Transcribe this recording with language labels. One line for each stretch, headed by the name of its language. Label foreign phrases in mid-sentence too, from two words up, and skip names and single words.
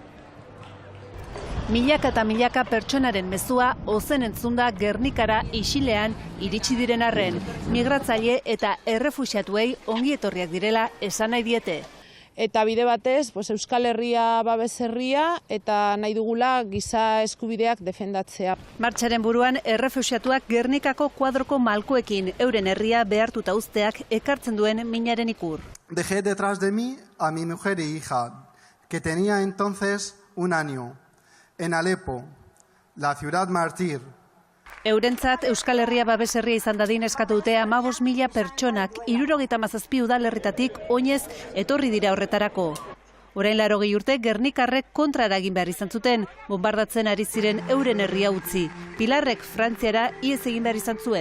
Basque: Milaka eta milaka pertsonaren mezua ozen entzunda Gernikara isilean iritsi diren arren, migratzaile eta errefuxiatuei ongi etorriak direla esan nahi diete. Eta bide batez, Euskal Herria babes herria eta nahi dugula giza eskubideak defendatzea. Martxaren buruan errefuxiatuak Gernikako kuadroko malkoekin euren herria behartuta uzteak ekartzen duen minaren ikur.
Spanish: Dejé detrás de mí a mi mujer y hija, que tenía entonces 1 año, en Alepo, la ciudad mártir.
Basque: Eurentzat Euskal Herria babes herria izan dadin eskatu dute 15.000 pertsonak 77 udalerritatik oinez etorri dira horretarako. Orain 80 urte Gernikarrek kontra eragin behar izan zuten, bombardatzen ari ziren euren herria utzi. Pilarrek Frantziara ihes egin behar izan zuen.